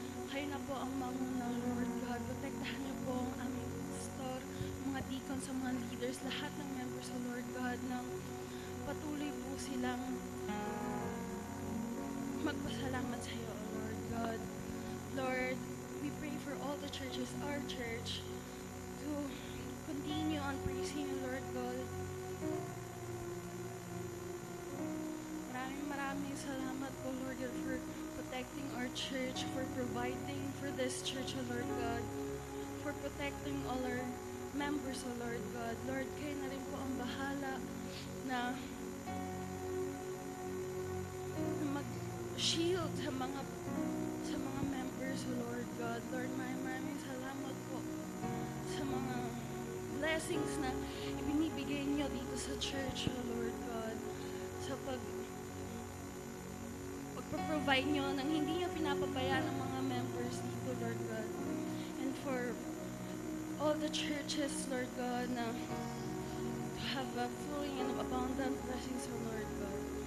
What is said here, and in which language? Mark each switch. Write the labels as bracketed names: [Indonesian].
[Filipino] Kayo na po ang manguna, Lord God. Protektahan niyo po ang aming pastor, mga deacons, sa mga leaders, lahat ng members, Lord God, na patuloy po silang magpasalamat sa iyo, Lord God. [English] Lord, we pray for all the churches, our church, to continue on praising you, Lord God. [Filipino] Maraming salamat po, [English] Lord God, for protecting our church, for providing for this church, O Lord God, for protecting all our members, O Lord God. [Filipino] Lord, kayo na rin po ang bahala na mag-shield sa mga members, O Lord God. Lord, maraming salamat po sa mga blessings na ibinibigay niyo dito sa church, O Lord God, sa pag-provide nyo nang hindi nyo pinapabayaan ng mga members dito, Lord God. [English] And for all the churches, Lord God, na to have a flowing and abundant blessings, O Lord God.